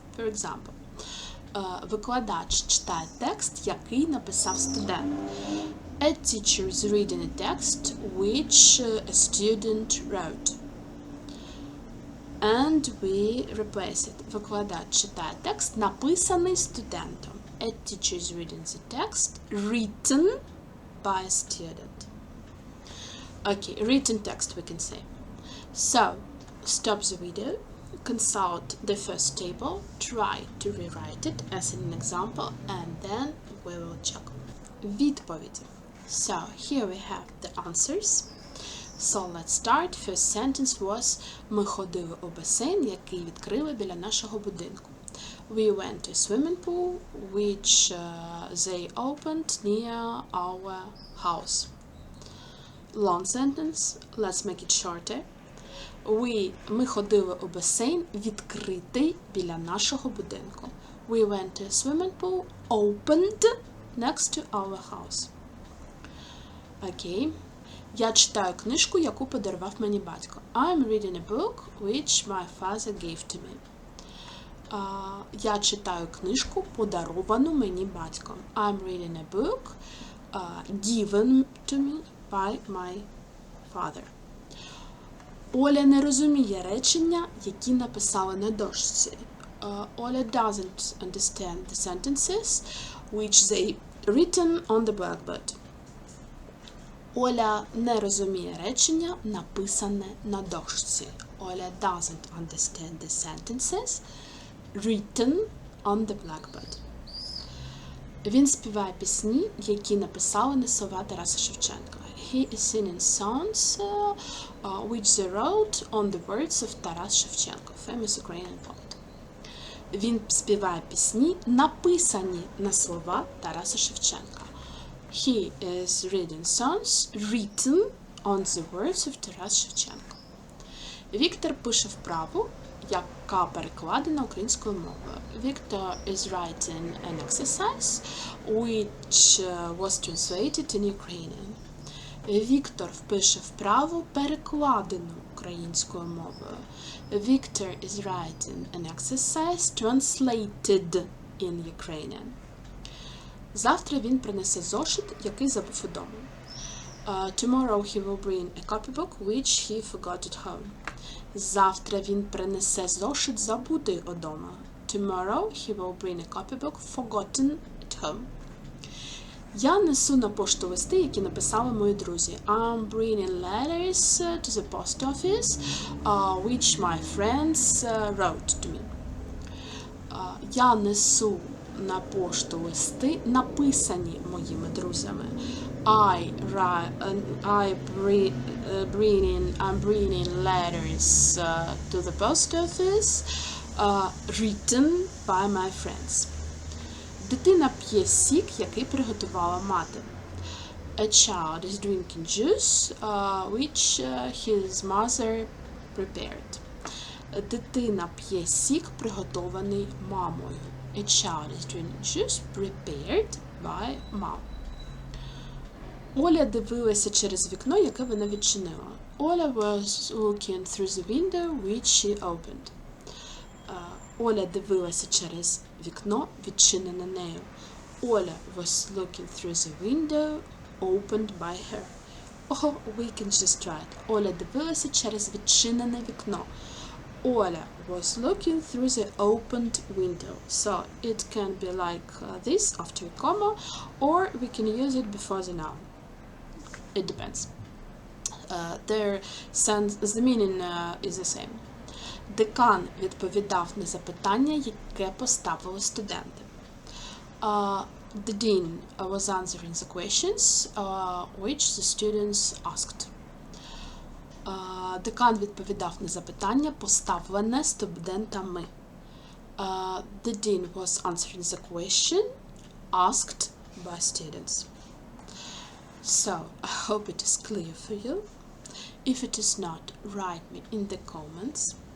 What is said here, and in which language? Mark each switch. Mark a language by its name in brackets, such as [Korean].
[English] For example, [Ukrainian] викладач читає текст, який написав студент. [English] A teacher is reading a text which a student wrote. And we replace it. [Ukrainian] Викладач читає текст, написаний студентом. [English] A teacher is reading the text written by a student. Okay, written text we can say. So, stop the video, consult the first table, try to rewrite it as an example, and then we will check. [Ukrainian] Відповіді. [English] So, here we have the answers. So, let's start. First sentence was [Ukrainian] ми ходили у басейн, який відкрили біля нашого будинку. [English] We went to a swimming pool, which they opened near our house. Long sentence. Let's make it shorter. [Ukrainian] Ми ходили у басейн, відкритий біля нашого будинку. [English] We went to a swimming pool, opened next to our house. [Ukrainian] Окей. Я читаю книжку, яку подарував мені батько. [English] I'm reading a book which my father gave to me. [Ukrainian] Я читаю книжку, подаровану мені батьком. [English] I'm reading a book given to me by my father. [Ukrainian] Оля не розуміє речення, які написали на дошці. [English] Оля doesn't understand the sentences which they written on the blackboard. [Ukrainian] Оля не розуміє речення, написане на дошці. [English] Оля doesn't understand the sentences written on the blackboard. [Ukrainian] Він співає пісні, які написали на слова Тараса Шевченка. [English] He is singing songs which they wrote on the words of Taras Shevchenko, famous Ukrainian poet. [Ukrainian] Він співає пісні, написані на слова Тараса Шевченка. [English] He is reading songs written on the words of Taras Shevchenko. [Ukrainian] Віктор пише вправу, яка перекладена українською мовою. [English] Victor is writing an exercise which was translated in Ukrainian. [Ukrainian] Віктор впише вправу, перекладену українською мовою. [English] Victor is writing an exercise translated in Ukrainian. [Ukrainian] Завтра він принесе зошит, який забув удома. [English] Tomorrow he will bring a copybook which he forgot at home. [Ukrainian] Завтра він принесе зошит, забутий удома. [English] Tomorrow he will bring a copybook forgotten at home. [Ukrainian] Я несу на пошту листи, які написали мої друзі. [English] I'm bringing letters to the post office, which my friends wrote to me. [Ukrainian] Я несу на пошту листи, написані моїми друзями. [English] I'm bringing letters to the post office, written by my friends. [Ukrainian] Дитина п'є сік, який приготувала мати. [English] A child is drinking juice, which his mother prepared. [Ukrainian] Дитина п'є сік, приготований мамою. [English] A child is drinking juice prepared by mom. [Ukrainian] Оля дивилася через вікно, яке вона відчинила. [English] Оля was looking through the window which she opened. [Ukrainian] Оля дивилася через вікно, відчинене нею. [English] Оля was looking through the window opened by her. Or we can just try it. [Ukrainian] Оля дивилася через відчинене вікно. [English] Оля was looking through the opened window. So it can be like this after a comma, or we can use it before the noun. It depends. The meaning is the same. [Ukrainian] Декан відповідав на запитання, яке поставили студенти. [English] The dean was answering the questions which the students asked. [Ukrainian] Декан відповідав на запитання, поставлене студентами. [English] The dean was answering the question asked by students. So, I hope it is clear for you. If it is not, write me in the comments.